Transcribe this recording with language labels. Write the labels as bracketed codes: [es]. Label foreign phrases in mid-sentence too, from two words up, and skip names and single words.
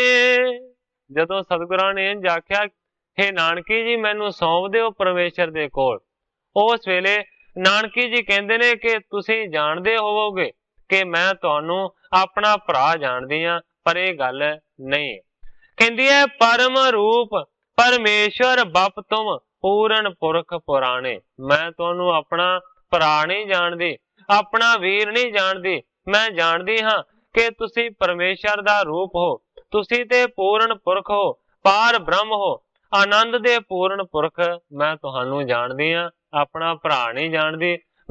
[pa] ਜਦੋਂ ਸਤਗੁਰਾਂ ਨੇ ਇੰਜ ਆਖਿਆ, ਹੇ ਨਾਨਕੀ ਜੀ ਮੈਨੂੰ ਸੌਂਪ ਦਿਓ ਪਰਮੇਸ਼ਵਰ ਦੇ ਕੋਲ, ਉਸ ਵੇਲੇ ਨਾਨਕੀ ਜੀ ਕਹਿੰਦੇ ਨੇ ਕਿ ਤੁਸੀਂ ਜਾਣਦੇ ਹੋਵੋਗੇ ਕਿ ਮੈਂ ਤੁਹਾਨੂੰ ਆਪਣਾ ਭਰਾ ਜਾਣਦੀ ਹਾਂ, ਪਰ ਇਹ ਗੱਲ ਨਹੀਂ। ਕਹਿੰਦੀ ਹੈ ਪਰਮ ਰੂਪ ਪਰਮੇਸ਼ਰ ਬਪ ਤੁਮ ਪੂਰਨ ਪੁਰਖ ਪੁਰਾਣੇ। ਮੈਂ ਤੁਹਾਨੂੰ ਆਪਣਾ ਭਰਾ ਨਹੀਂ ਜਾਣਦੀ, ਆਪਣਾ ਵੀਰ ਨਹੀਂ ਜਾਣਦੀ, ਮੈਂ ਜਾਣਦੀ ਹਾਂ ਕਿ ਤੁਸੀਂ ਪਰਮੇਸ਼ਵਰ ਦਾ ਰੂਪ ਹੋ, ਤੁਸੀਂ ਤੇ ਪੂਰਨ ਪੁਰਖ ਹੋ, ਪਾਰ ਬ੍ਰਹਮ ਹੋ, ਆਨੰਦ ਦੇ ਪੂਰਨ ਪੁਰਖ ਮੈਂ ਤੁਹਾਨੂੰ ਜਾਣਦੀ ਹਾਂ, ਆਪਣਾ ਭਰਾ ਨਹੀਂ ਜਾਣਦੀ।